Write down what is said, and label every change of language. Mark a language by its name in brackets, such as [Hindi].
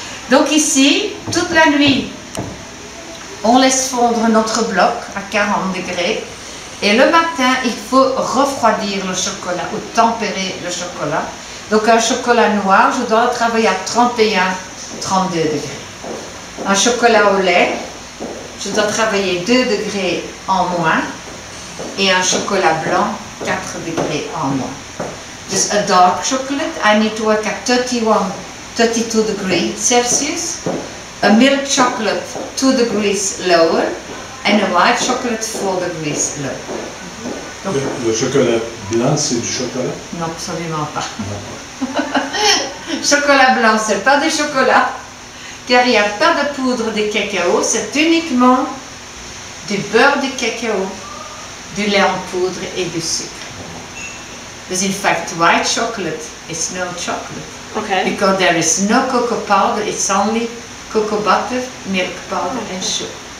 [French] Donc ici, toute la nuit, on laisse fondre notre bloc à 40 degrés, et le matin, il faut refroidir le chocolat ou tempérer le chocolat. Donc un chocolat noir, je dois le travailler à 31-32 degrés. Un chocolat au lait, je dois travailler 2 degrés en moins, et un chocolat blanc, 4 degrés en moins. [English] Just a dark chocolate, I need to work at 32 degrees Celsius. A milk chocolate, 2 degrees lower. And a white chocolate, 4 degrees lower. Donc, [French] le chocolat blanc, c'est du chocolat? Non, absolument pas. Chocolat blanc, c'est pas du chocolat. Car il n'y a pas de poudre de cacao, c'est uniquement du beurre de cacao, du lait en poudre et du sucre. [English] Because in fact, white chocolate is no chocolate. Okay. Because there is no cocoa powder, it's only cocoa butter, milk powder and sugar.